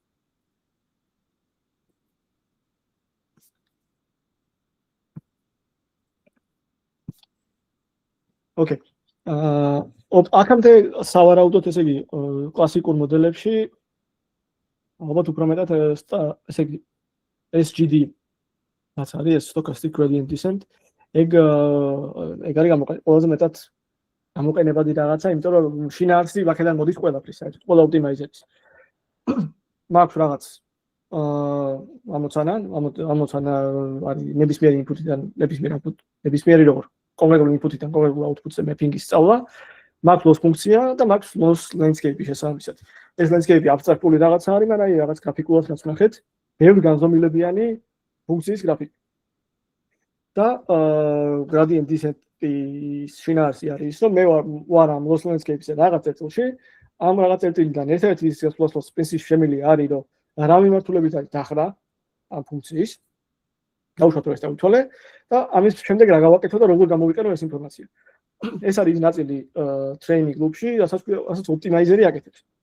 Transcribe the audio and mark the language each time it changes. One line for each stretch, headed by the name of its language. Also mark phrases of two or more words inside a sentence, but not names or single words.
Georgian: Okay. აქამდე სავარაუდოდ ესე იგი კლასიკურ მოდელებში ალბათ უფრო მეტად ესე იგი SGD რაც არის
English: stochastic gradient descent
Georgian: ეგ არის ყველაზე მეტად გამოყენებადი რაღაცა, იმიტომ რომ შინაარსი აქედან მოდის ყველაფრის, საერთოდ ყველა ოპტიმაიზერის. მაქვს რაღაც ამოცანა არის ნებისმიერი ინფუტიდან ნებისმიერი როგორ კონკრეტული ინფუტიდან კონკრეტულ აუთპუტზე მეფინგის სწავლა მაქვს loss ფუნქცია და მაქვს
English: loss landscape-
Georgian: ი შესაბამისად. ეს landscape-ი აბსტრაქტული რაღაცა არის, მაგრამ აი რაღაც გრაფიკულად რაც ნახეთ, ბევრი განზომილებიანი ფუნქციის გრაფიკი. და gradient descent-ის შინაარსი არის ის, რომ მე ვარ ამ
English: loss landscape-
Georgian: ზე რაღაც წერტილში, ამ რაღაც წერტილიდან ერთ-ერთი ის loss პრინციპი შემილი არის, რომ რა მიმართულებით არის დახრა ამ ფუნქციის. გავუშვათ რომ ეს დავითვალე და ამის შემდეგ რა გავაკეთო და როგორ გამოვიყენო ეს ინფორმაცია. ეს არის ნაწილი
English: training loop-
Georgian: ში, რასაც optimizer-ი აკეთებს.